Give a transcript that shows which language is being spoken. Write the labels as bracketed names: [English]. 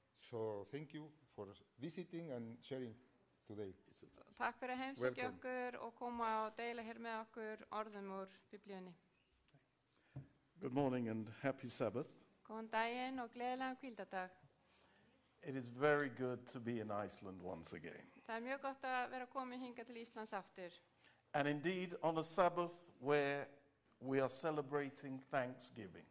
[English] So thank you for visiting and sharing today. [Icelandic] Takk fyrir að heimsækja [English] Welcome. [Icelandic] okkur og koma og deila hér með okkur orðum úr Biblíunni. [English] Good morning and happy Sabbath. [Icelandic] Góðan daginn og gleðilegan hvíldardag. [English] It is very good to be in Iceland once again. [Icelandic] Það mjög gott að vera komin hingað til Íslands aftur. [English] And indeed on a Sabbath where we are celebrating Thanksgiving.